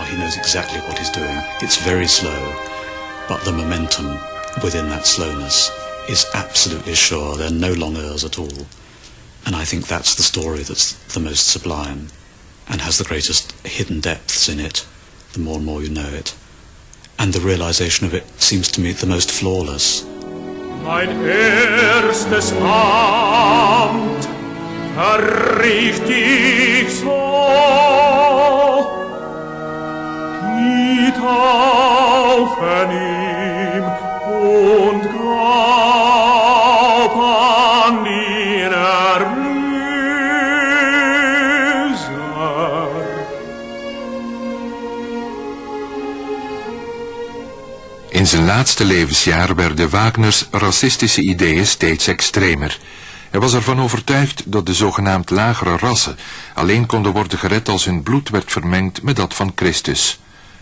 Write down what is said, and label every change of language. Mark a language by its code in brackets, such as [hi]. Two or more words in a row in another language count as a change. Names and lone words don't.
[en] He knows exactly what he's doing. It's very slow, but the momentum within that slowness is absolutely sure. There are no long airs at all. And I think that's the story that's the most sublime and has the greatest hidden depths in it, the more and more you know it. And the realization of it seems to me the most flawless. [de] Mein erstes Amt verricht ich so, die Taufen ihm und glaub an die Erlöser. [nl] In zijn laatste levensjaar werden Wagners racistische ideeën steeds extremer. Hij was ervan overtuigd dat de zogenaamd lagere rassen alleen konden worden gered als hun bloed werd vermengd met dat van Christus.